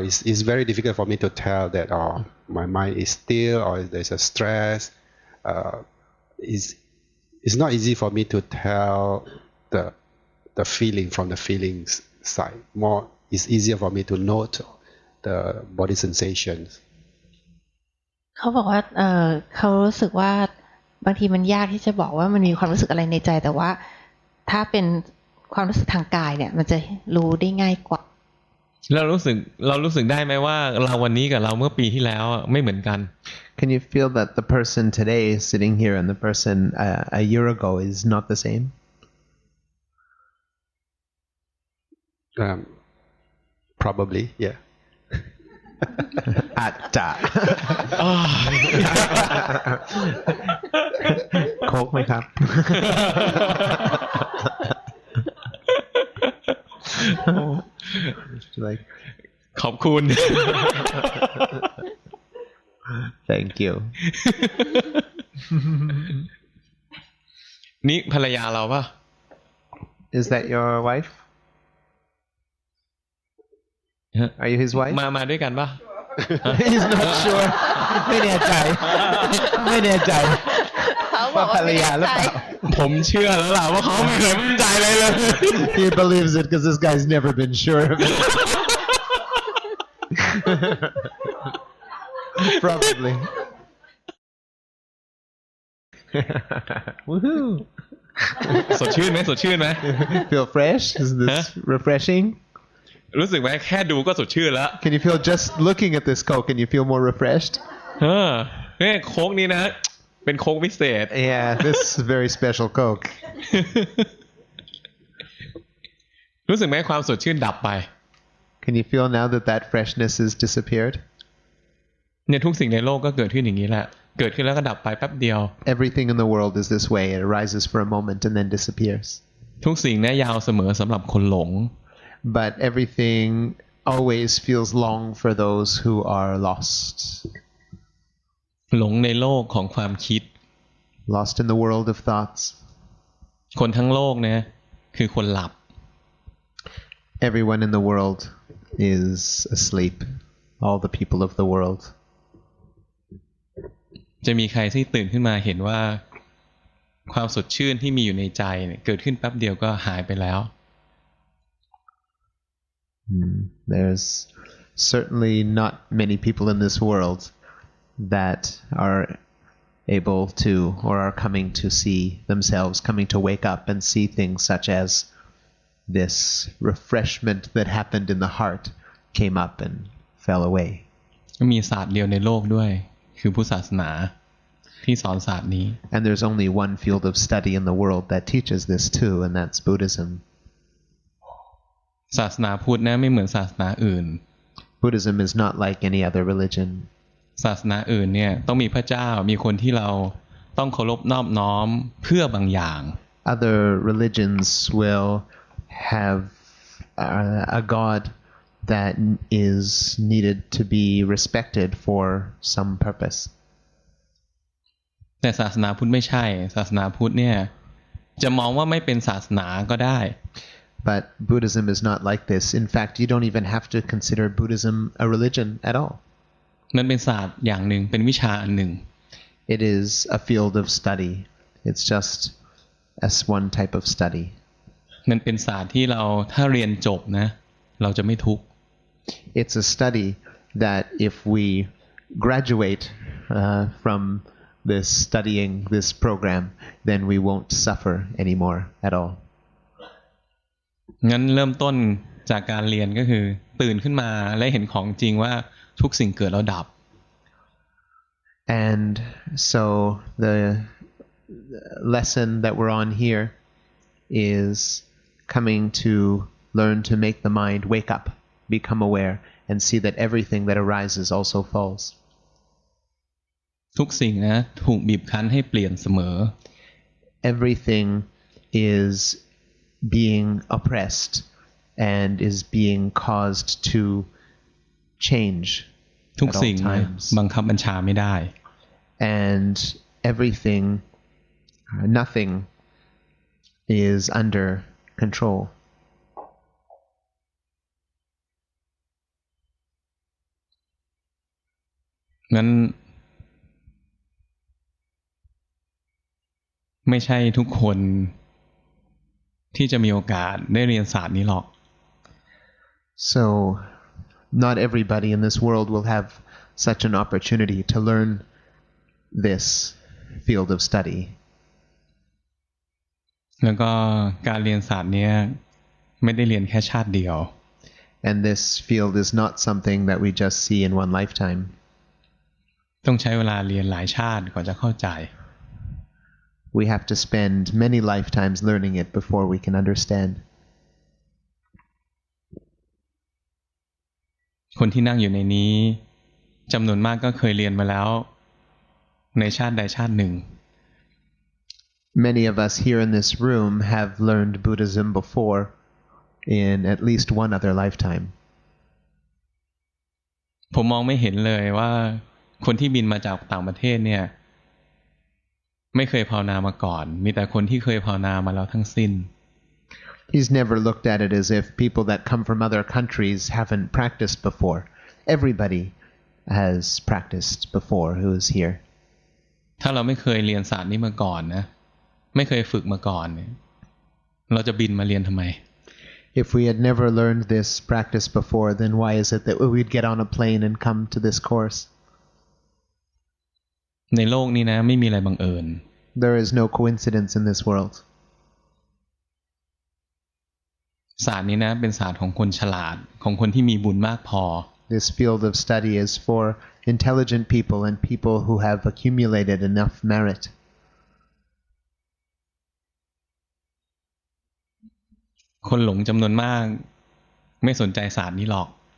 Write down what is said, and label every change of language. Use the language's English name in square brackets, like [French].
[English] It's very difficult for me to tell that my mind is still or there's a stress. It's not easy for me to tell the feeling from the feelings side. It's easier for me to note the body sensations. [Thai] เขาบอกว่าเขารู้สึกว่าบางทีมันยากที่จะบอกว่ามันมีความรู้สึกอะไรในใจแต่ว่าถ้าเป็นความรู้สึกทางกายเนี่ยมันจะรู้ได้ง่ายกว่า เรารู้สึกได้ไหมว่าเราวันนี้กับเราเมื่อปีที่แล้วไม่เหมือนกัน [English] Can you feel that the person today sitting here and the person a year ago is not the same? Probably, yeah. [Thai] อาจจะ โค้กไหมครับ like ขอบคุณ [English] Thank you [Thai] นี่ภรรยาเราป่ะ [English] Is that your wife? Are you his wife? [Thai] มาด้วยกันป่ะ [English] He's not sure [Thai] ไม่แน่ใจว่าภรรยาหรือเปล่า ผมเชื่อแล้วล่ะว่าเขาไม่เคยมั่นใจเลย [English] He believes it because this guy's never been sure of it. Probably. Woohoo! [Thai] สดชื่นไหม [English] Feel fresh? Is this refreshing? [Thai] รู้สึกไหมแค่ดูก็สดชื่นแล้ว [English] Can you feel just looking at this Coke and you feel more refreshed? [Thai] เนี่ยโค้กนี้นะเป็นโค้กพิเศษ [English] Yeah, this is very special Coke. [Thai] รู้สึกไหมความสดชื่นดับไป [English] Can you feel now that that freshness has disappeared? [Thai] เนี่ยทุกสิ่งในโลกก็เกิดขึ้นอย่างนี้แหละเกิดขึ้นแล้วก็ดับไปแป๊บเดียว [English] Everything in the world is this way. It arises for a moment and then disappears. [Thai] ทุกสิ่งเนี่ยยาวเสมอสำหรับคนหลง [English] But everything always feels long for those who are lost. [Thai] หลงในโลกของความคิด [English] Lost in the world of thoughts. [Thai] คนทั้งโลกเนี่ยคือคนหลับ [English] Everyone in the world is asleep. All the people of the world. [Thai] จะมีใครที่ตื่นขึ้นมาเห็นว่าความสดชื่นที่มีอยู่ในใจเนี่ยเกิดขึ้นแป๊บเดียวก็หายไปแล้ว [English] There's certainly not many people in this world that are able to or are coming to see themselves, coming to wake up and see things such as this refreshment that happened in the heart came up and fell away. [Thai] มีศาสตร์เดียวในโลกด้วยคือพุทธศาสนาที่สอนศาสตร์นี้ [English] And there's only one field of study in the world that teaches this too, and that's Buddhism. [Thai] ศาสนาพุทธนะไม่เหมือนศาสนาอื่น [English] Buddhism is not like any other religion. [Thai] ศาสนาอื่นเนี่ยต้องมีพระเจ้ามีคนที่เราต้องเคารพนอบน้อมเพื่อบางอย่าง [English] Other religions will have a god that is needed to be respected for some purpose. [Thai] แต่ศาสนาพุทธไม่ใช่ศาสนาพุทธเนี่ยจะมองว่าไม่เป็นศาสนาก็ได้ [English] But Buddhism is not like this. In fact, you don't even have to consider Buddhism a religion at all. [Thai] มันเป็นศาสตร์อย่างหนึ่งเป็นวิชาอันหนึ่ง [English] It is a field of study. It's just as one type of study. [Thai] มันเป็นศาสตร์ที่เราถ้าเรียนจบนะเราจะไม่ทุกข์ [English] It's a study that if we graduate from this studying this program, then we won't suffer anymore at all. [Thai] งั้นเริ่มต้นจากการเรียนก็คือตื่นขึ้นมาและเห็นของจริงว่าทุกสิ่งเกิดแล้วดับ [English] And so the lesson that we're on here is coming to learn to make the mind wake up, become aware, and see that everything that arises also falls. [Thai] ทุกสิ่งนะถูกบีบคั้นให้เปลี่ยนเสมอ [English] Everything is being oppressed and is being caused to change [Thai] ทุก [English] at all [Thai] สิ่ง [English] times. [Thai] บังคับบัญชาไม่ได้ [English] And everything, nothing is under control. [Thai] งั้นไม่ใช่ทุกคนที่จะมีโอกาสได้เรียนศาสตร์นี้หรอก [English] So, not everybody in this world will have such an opportunity to learn this field of study. [Thai] แล้วก็การเรียนศาสตร์นี้ไม่ได้เรียนแค่ชาติเดียว [English] And this field is not something that we just see in one lifetime. [Thai] ต้องใช้เวลาเรียนหลายชาติก่อนจะเข้าใจ [English] We have to spend many lifetimes learning it before we can understand. [Thai] คนที่นั่งอยู่ในนี้จำนวนมากก็เคยเรียนมาแล้วในชาติใดชาติหนึ่ง [English] Many of us here in this room have learned Buddhism before in at least one other lifetime. [Thai] ผมมองไม่เห็นเลยว่าคนที่บินมาจากต่างประเทศเนี่ยไม่เคยภาวนามาก่อนมีแต่คนที่เคยภาวนามาแล้วทั้งสิ้น [English] He's never looked at it as if people that come from other countries haven't practiced before. Everybody has practiced before who is here. [Thai] ถ้าเราไม่เคยเรียนศาสตร์นี้มาก่อนนะไม่เคยฝึกมาก่อนเนี่ยเราจะบินมาเรียนทำไม [English] If we had never learned this practice before, then why is it that we'd get on a plane and come to this course? [Thai] ในโลกนี้นะไม่มีอะไรบังเอิญ [English] There is no coincidence in this world. [Thai] ศาสตร์นี้นะเป็นศาสตร์ของคนฉลาดของคนที่มีบุญมากพอ [English] This field of study is for intelligent people and people who have accumulated enough merit. [Thai] คนหลงจำนวนมากไม่สนใจศาสตร์นี้หรอก